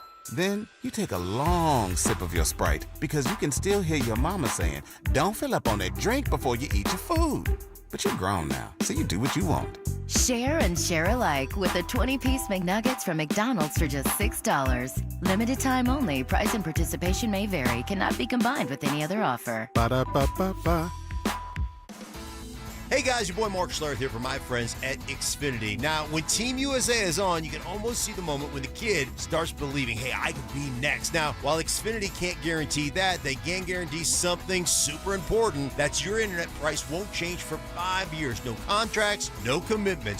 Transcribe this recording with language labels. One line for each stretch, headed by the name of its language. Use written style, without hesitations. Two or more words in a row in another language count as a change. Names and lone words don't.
English: Then you take a long sip of your Sprite because you can still hear your mama saying, don't fill up on that drink before you eat your food. But you're grown now, so you do what you want. Share and share alike with the 20-piece McNuggets from McDonald's for just $6. Limited time only. Price and participation may vary. Cannot be combined with any other offer. Ba-da-ba-ba-ba. Hey guys, your boy Mark Schlereth here for my friends at Xfinity. Now, when Team USA is on, you can almost see the moment when the kid starts believing, hey, I could be next. Now, while Xfinity can't guarantee that, they can guarantee something super important. That's your internet price won't change for 5 years. No contracts, no commitments.